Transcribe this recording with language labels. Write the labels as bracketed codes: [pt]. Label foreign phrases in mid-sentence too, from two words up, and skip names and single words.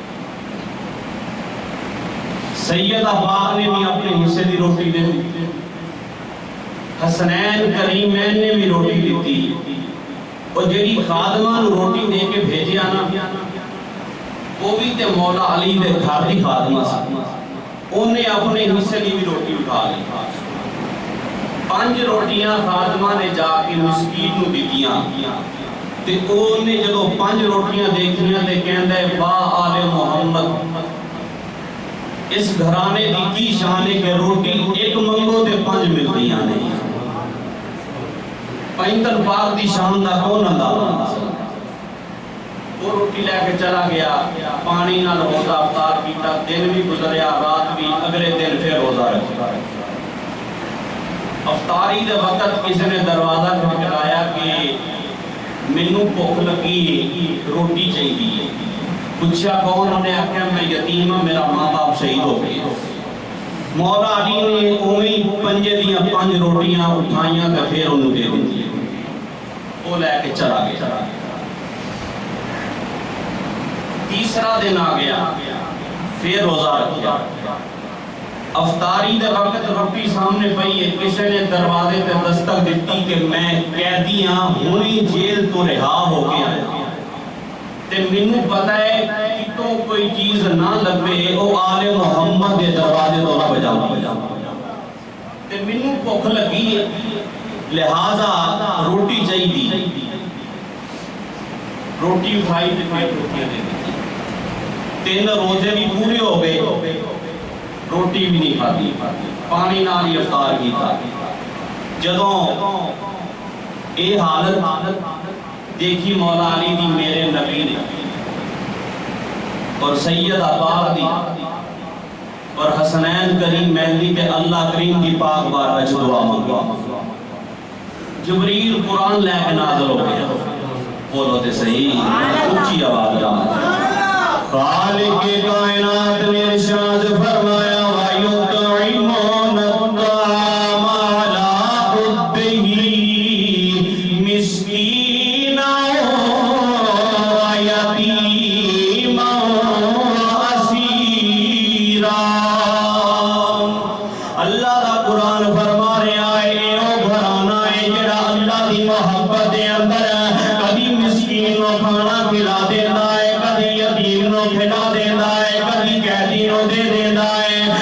[pa] سیدہ پاک نے بھی اپنے حصے دی روٹی دے دی، حسنین کریمین نے بھی روٹی دیتی، اور جیڑی خادمہ نو روٹی دے کے بھیجیا نا وہ بھی تے مولا علی دے گھر دی خادمہ سی، انہیں اپنے حصے دی بھی روٹی اٹھا لی۔ 5 روٹیاں خادمہ نے جا کے مسکین نو دیتیاں تے انہیں جدو 5 روٹیاں دیکھیاں تے کہندا ہے با آل محمد اس گھرانے دی کی شان ہے کہ روٹی ایک منگو تے 5 ملدیاں نہیں۔ پینتن پاک دی شان دا کون اندازہ؟ وہ روٹی لے کے چلا گیا، پانی نہ روزہ افطار کیتا، دن بھی گزریا رات بھی، اگلے دن پھر روزہ رکھا۔ افطاری دے وقت کسی نے دروازہ کھٹکھٹایا کہ مینوں بھوک لگی روٹی چاہیے۔ پوچھا کون؟ انہوں نے آخیا میں یتیم ہوں، میرا ماں باپ شہید ہو گئے۔ مولا علی نے اوہی 5 روٹیاں اٹھائیاں تے پھر انہوں دے دی، وہ لے کے چلا گیا۔ تیسرا دن آ گیا، پھر روزہ رکھیا۔ افطاری دے وقت روٹی سامنے پئی ہے، کسی نے دروازے تے دستک دیتی کہ میں قیدی ہاں، ہونی جیل تو رہا ہو کے آیا تے مینوں پتہ ہے کتوں کوئی چیز نہ لگے او آل محمد دے دروازے تو نہ بجا تے مینوں بھوک لگی ہے، لہذا روٹی چاہیے۔ روٹی اٹھائی تے پھر روٹیاں دے دی، 3 روزے بھی پورے ہو گئے، روٹی بھی نہیں کھاتی، پانی نال ہی افطار کیتا۔ جدوں اے حالت دیکھی مولا علی دی میرے نبی نے اور سیدہ پاک دی اور حسنین کریم مہدی تے اللہ کریم دی پاک بارگاہ وچ دعا مانگا۔ جبریل قرآن لے کے نازل ہو گیا، بولو تے صحیح اونچی آواز نال۔ خالق کائنات نے ارشاد فرمایا [ar] وَيُطْعِمُونَ الطَّعَامَ عَلَىٰ حُبِّهِ مِسْكِينًا وَيَتِيمًا وَأَسِيرًا۔ [pa] اللہ دا قرآن فرما رہا ہے اے او گھرانہ ہے جڑا اللہ دی محبت دے اندر کبھی مسکین نو کھانا کھلا دیندا ہے، کبھی یتیم نو کھلا دیندا ہے، کبھی قیدی نو دے دیندا ہے،